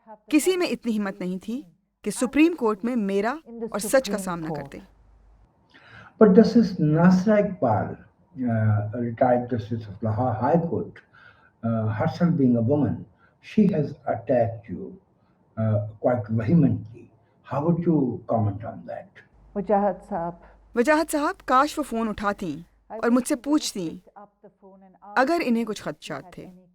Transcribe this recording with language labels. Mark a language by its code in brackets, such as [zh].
[ur] کسی میں اتنی ہمت نہیں تھی کہ سپریم کورٹ میں میرا اور سچ کا سامنا کرتے. [en] But Justice Nasra Iqbal, retired Justice of Lahore High Court, herself being a woman, she has attacked you quite vehemently. How would you comment on that? [ur] وجاہت صاحب، کاش وہ فون اٹھاتی اور مجھ سے پوچھتی اگر انہیں کچھ خدشات تھے.